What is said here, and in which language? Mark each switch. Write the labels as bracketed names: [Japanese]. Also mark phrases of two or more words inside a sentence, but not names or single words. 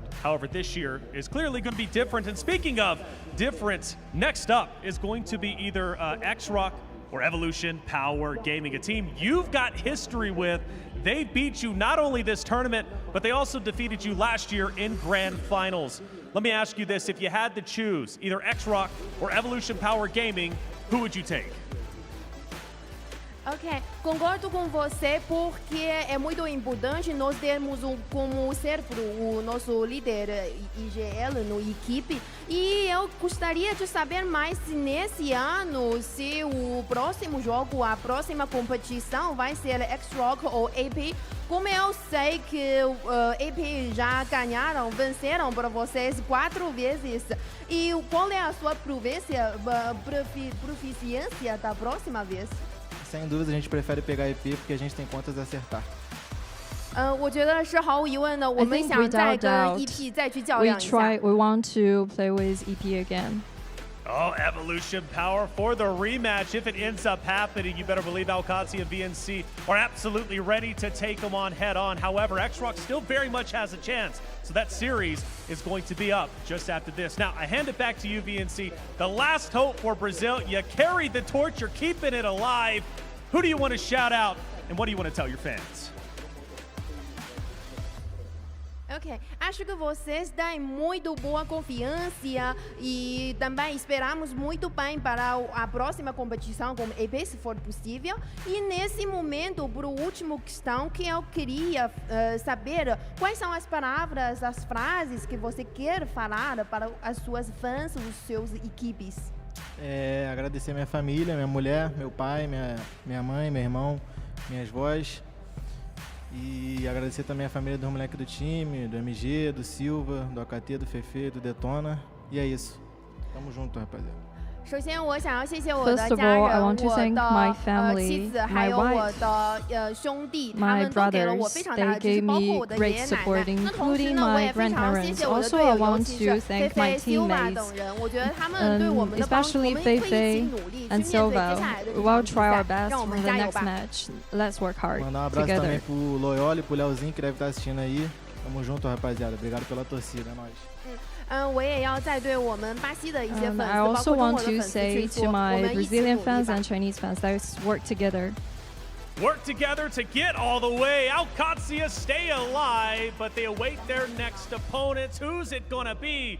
[English] However, this year is clearly going to be different. And speaking of different, next up is going to be either XROCK or Evolution Power Gaming, a team you've got history with. They beat you not only this tournament, but they also defeated you last year in Grand Finals. Let me ask you this, if you had to choose either XROCK or Evolution Power Gaming, who would you take? [Portuguese] Ok, concordo com você porque é muito importante nós termos como cérebro o nosso líder IGL no equipe e eu gostaria de saber mais se nesse ano, se o próximo jogo, a próxima competição vai ser XROCK ou AP. Como eu sei que AP já ganharam, venceram para vocês 4 vezes e qual é a sua proficiência da próxima vez? Sem dúvida, a gente prefere pegar EP porque a gente tem contas a acertar. [Chinese] 我觉得是毫无疑问的，我们想再跟 EP 再去较量一下。 [English] We want to play with EP again. Oh, Evolution Power for the rematch. If it ends up happening, you better believe Qadsiah and VNC are absolutely ready to take them on head on. However, XROCK still very much has a chance. So that series is going to be up just after this. Now, I hand it back to you, VNC. The last hope for Brazil. You carried the torch. You're keeping it alive. Who do you want to shout out, and what do you want to tell your fans? [Portuguese] Ok, acho que vocês têm muito boa confiança e também esperamos muito bem para a próxima competição com EP, se for possível. E nesse momento, por última questão, que eu queria saber quais são as palavras, as frases que você quer falar para as suas fãs, os seus equipes. Agradecer minha família, minha mulher, meu pai, minha mãe, meu irmão, minhas vós. E agradecer também a família dos moleques do time, do MG, do Silva, do AKT, do Fefe, do Detona. E é isso. Tamo junto, rapaziada. [Chinese] 首先，我想要谢谢我的家人、我的妻子，还有我的兄弟，他们都给了我非常大的支持，包括我的爷爷奶奶。那同时呢，我也非常谢谢我的队友，尤其是菲菲、Silva 等人。我觉得他们对我们的帮助，我们会一起努力去面对接下来的比赛，让我们加油吧。 [Portuguese] Mandar abraço também pro Loyoli, pro Leozinho que deve estar assistindo aí. Tamo junto, rapaziada. Obrigado pela torcida, é nóis. [Chinese] 我也要再对我们巴西的一些粉丝， [English] I [Chinese] 包 [English] also [Chinese] 括中 [English] want [Chinese] 国的 [English] to [Chinese] 粉丝 [English] say [Chinese] 去说， [English] to [Chinese] 我 [English] my [Chinese] 们一起努 [English] Brazilian [Chinese] 力 [English] fans [Chinese] 吧 [English] and。Chinese fans, let's work together. Work together to get all the way. Qadsiah stay alive, but they await their next opponents. Who's it gonna be?